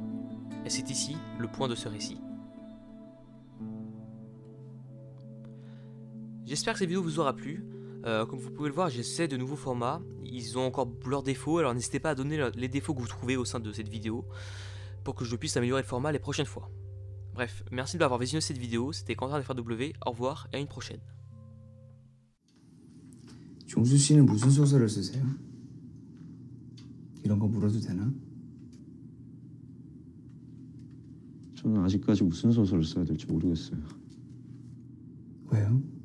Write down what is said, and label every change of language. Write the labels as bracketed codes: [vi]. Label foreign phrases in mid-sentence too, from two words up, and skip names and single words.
[fr] Et c'est ici le point de ce récit. J'espère que cette vidéo vous aura plu. Comme vous pouvez le voir, j'essaie de nouveaux formats. Ils ont encore leurs défauts, alors n'hésitez pas à donner les défauts que vous trouvez au sein de cette vidéo pour que je puisse améliorer le format les prochaines fois. Bref, merci d'avoir visionné cette vidéo, c'était Quentin FRW, au revoir et à une prochaine. [ko] 종수 씨는 무슨 소설을 쓰세요? 이런 거 물어도 되나? 저는 아직까지 무슨 소설을 써야 될지 모르겠어요. 왜요?